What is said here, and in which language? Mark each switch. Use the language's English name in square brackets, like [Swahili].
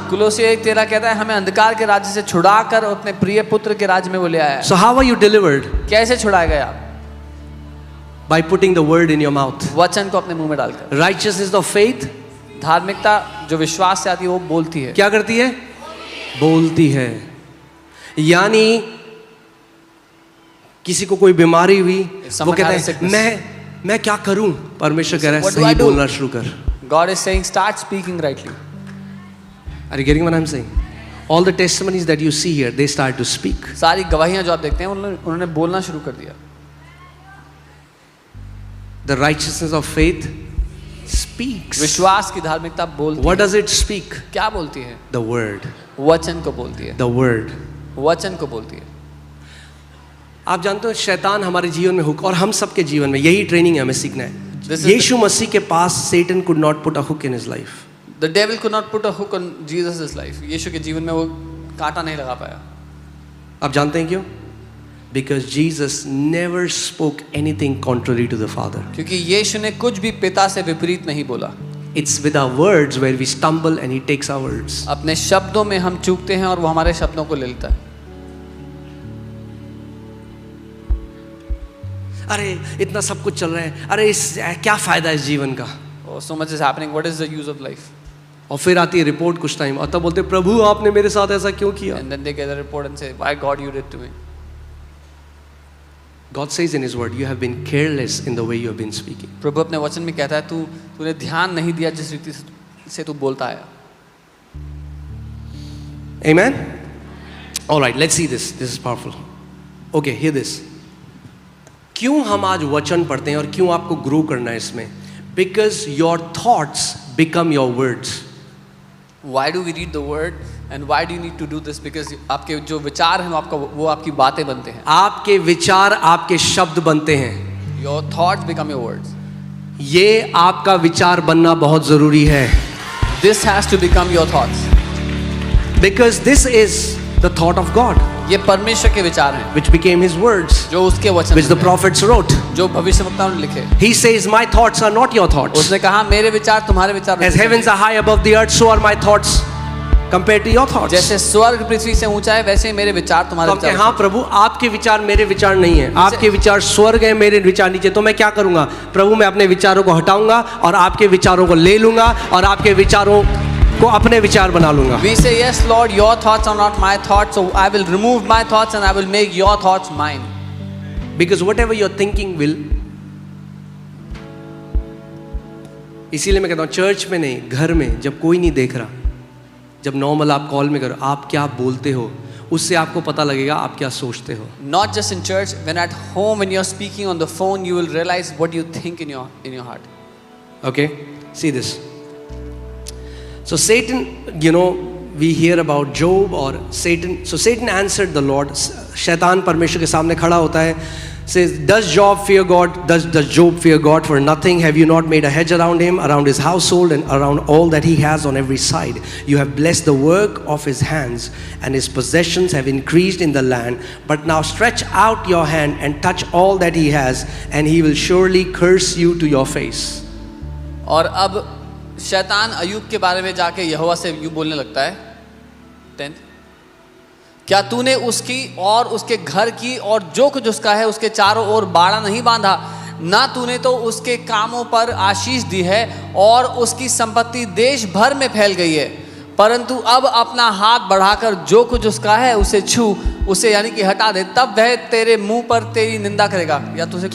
[Hindi] कुलोसी 1:13 कहता है, हमें अंधकार के राज्य से छुड़ाकर अपने प्रिय पुत्र के राज्य में वो ले आया है. [English] So how are you delivered? [Hindi] कैसे छुड़ाए गए आप? [English] By putting the word in your mouth. [Hindi] वचन को अपने मुंह में डालकर. [English] Righteousness of faith, [Hindi] धार्मिकता जो विश्वास से आती है वो बोलती है. क्या करती है? बोलती है. यानी किसी को कोई बीमारी हुई, वो कहता है मैं क्या करूं? परमेश्वर कह रहा है सही बोलना शुरू कर. [English] God is saying start speaking rightly. Are you getting what I'm saying? All the testimonies that you see here, they start to speak. [Hindi] सारी गवाहियां जो आप देखते हैं उन्होंने बोलना शुरू कर दिया. [English] The righteousness of faith speaks. [Hindi] विश्वास की धार्मिकता बोलती [English] What [Hindi] है. [English] does it speak? [Hindi] क्या बोलती है? [English] The word. [Hindi] वचन को बोलती है. [English] The word. [Hindi] वचन को बोलती है. आप जानते हो शैतान हमारे जीवन में हुक, और हम सबके जीवन में यही ट्रेनिंग है, हमें सीखना है. यीशु मसीह के पास [English] Satan could not put a hook in his life. The devil could not put a hook on Jesus' life. [Hindi] यीशु के जीवन में वो कांटा नहीं लगा पाया. आप जानते हैं क्यों? [English] Because Jesus never spoke anything contrary to the Father. [Hindi] क्योंकि यीशु ने कुछ भी पिता से विपरीत नहीं बोला. [English] It's with our words where we stumble and he takes our words. [Hindi] अपने शब्दों में हम चूकते हैं और वो हमारे शब्दों को ले लेता है. अरे इतना सब कुछ चल रहा है, अरे इस क्या फायदा है इस जीवन का? [English] Oh, so much is happening. What is the use of life? [Hindi] और फिर आती है रिपोर्ट कुछ टाइम, और तब बोलते प्रभु आपने मेरे साथ ऐसा क्यों किया? [English] And then they get a report and say, why God you did to me? God says in his word, you have been careless in the way you have been speaking. [Hindi] प्रभु अपने वचन में कहता है तूने ध्यान नहीं दिया जिस रीति से तू बोलता है. [English] Amen? All right, let's see this. This is powerful. Okay, hear this. [Hindi] क्यों हम आज वचन पढ़ते हैं और क्यों आपको ग्रो करना है इसमें? [English] Because your thoughts become your words. Why do we read the word and why do you need to do this? Because [Hindi] आपके जो विचार हैं वो आपकी बातें बनते हैं. आपके विचार आपके शब्द बनते हैं. [English] Your thoughts become your words. [Hindi] ये आपका विचार बनना बहुत जरूरी है. [English] This has to become your thoughts. Because this is the thought of God. [Hindi] ये परमेश्वर के विचार हैं. [English] Which became his words. [Hindi] जो उसके वचन. [English] Which the prophets wrote. [Hindi] जो भविष्यवक्ताओं ने लिखे. [English] He says, my thoughts are not your thoughts. [Hindi] उसने कहा मेरे विचार तुम्हारे विचार. [English] As heavens are high above the earth, so are my thoughts compared to your thoughts. [Hindi] जैसे स्वर्ग पृथ्वी से ऊंचा है वैसे ही मेरे विचार तुम्हारे विचार. हाँ प्रभु, आपके विचार मेरे विचार नहीं है. आपके विचार स्वर्ग है, मेरे विचार नीचे. तो मैं क्या करूंगा? प्रभु मैं अपने विचारों को हटाऊंगा और आपके विचारों को ले लूंगा और आपके विचारों को अपने विचार बना लूंगा. [English] We say yes Lord, your thoughts are not my thoughts, so I will remove my thoughts and I will make your thoughts mine. Because whatever you're thinking will. [Hindi] इसीलिए मैं कहता हूँ चर्च में नहीं, घर में जब कोई नहीं देख रहा, जब नॉर्मल आप कॉल में करो, आप क्या बोलते हो उससे आपको पता लगेगा आप क्या सोचते हो. [English] Not just in church, when at home when you're speaking on the phone, you will realize what you think in your heart. Okay, see this. So Satan, we hear about Job or Satan. So Satan answered the Lord. [Hindi] शैतान परमेश्वर के सामने खड़ा होता है. [English] says, does Job fear God? Does Job fear God for nothing? Have you not made a hedge around him, around his household, and around all that he has on every side? You have blessed the work of his hands, and his possessions have increased in the land. But now stretch out your hand and touch all that he has, and he will surely curse you to your face. [Hindi] और अब शैतान अयूब के बारे में जाके यहोवा से यूं बोलने लगता है 10th, क्या तूने उसकी और उसके घर की और जो कुछ उसका है उसके चारों ओर बाड़ा नहीं बांधा? ना तूने तो उसके कामों पर आशीष दी है और उसकी संपत्ति देश भर में फैल गई है, परंतु अब अपना हाथ बढ़ाकर जो कुछ उसका है उसे छू, उसे यानी कि हटा दे, तब वह तेरे मुंह पर तेरी निंदा करेगा या तुझे